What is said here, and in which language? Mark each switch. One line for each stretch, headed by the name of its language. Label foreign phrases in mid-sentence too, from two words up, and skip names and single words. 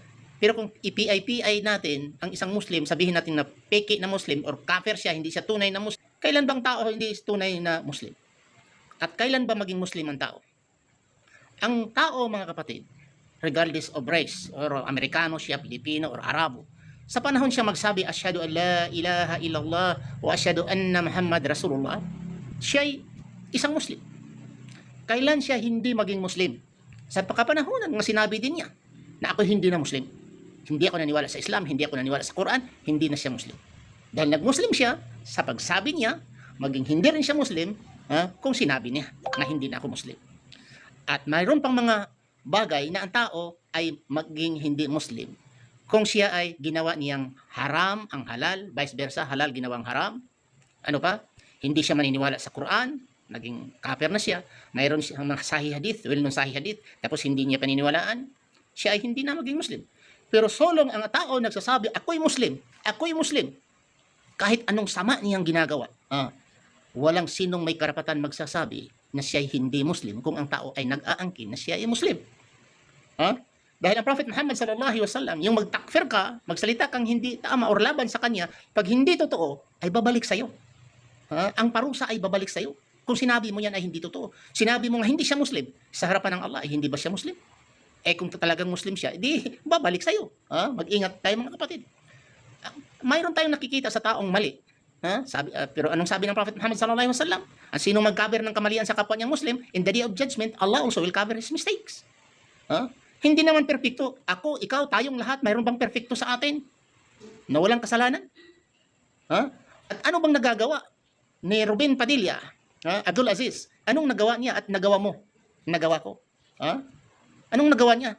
Filipino: Pero kung i-PI natin ang isang Muslim, sabihin natin na peke na Muslim or kafir siya, hindi siya tunay na Muslim, kailan bang tao hindi tunay na Muslim? At kailan ba maging Muslim ang tao? Ang tao, mga kapatid,
English: regardless of race,
Filipino: or Amerikano siya, Pilipino, or Arabo, sa panahon siya magsabi,
Arabic: أشهد أن لا إله إلا الله وأشهد أن محمدا رسول الله,
Filipino: siya'y isang Muslim. Kailan siya hindi maging Muslim? Sa pagkapanahonan nga sinabi din niya na ako hindi na Muslim. Hindi ako naniwala sa Islam, hindi ako naniwala sa Quran, hindi na siya Muslim. Dahil nag-Muslim siya, sa pagsabi niya, maging hindi rin siya Muslim, kung sinabi niya na hindi na ako Muslim. At mayroon pang mga bagay na ang tao ay maging hindi Muslim kung siya ay ginawa niyang haram ang halal, vice versa, halal ginawang haram. Ano pa? Hindi siya maniniwala sa Quran, naging kafir na siya. Mayroon siyang mga
Arabic: sahih hadith,
Filipino: well-known
Arabic: sahih hadith,
Filipino: tapos hindi niya paniniwalaan, siya ay hindi na maging Muslim. Pero solong ang tao nagsasabi, ako'y Muslim, kahit anong sama niyang ginagawa, walang sinong may karapatan magsasabi na siya ay hindi Muslim kung ang tao ay nag-aangkin na siya ay Muslim. Dahil ang Prophet Muhammad
Arabic: صلى الله عليه وسلم,
Filipino: yung magtakfir ka, magsalita kang hindi tama or laban sa kanya, pag hindi totoo, ay babalik sa iyo. Ang parusa ay babalik sa iyo. Kung sinabi mo yan ay hindi totoo. Sinabi mo nga hindi siya Muslim, sa harapan ng Allah ay hindi ba siya Muslim? Kung talagang Muslim siya, di babalik sa iyo. Mag-ingat tayo mga kapatid. Mayroon tayong nakikita sa taong mali. Pero anong sabi ng Prophet Muhammad
Arabic: صلى الله عليه وسلم?
Filipino: Ang sino mag-cover ng kamalian sa kapwa niyang Muslim,
English: in the day of judgment, Allah also will cover his mistakes.
Filipino: Hindi naman perfecto. Ako, ikaw, tayong lahat, mayroon bang perfecto sa atin? Na walang kasalanan? At ano bang nagagawa ni Ruben Padilla, Abdul Aziz? Anong nagawa niya at nagawa mo? Nagawa ko. Anong nagawa niya?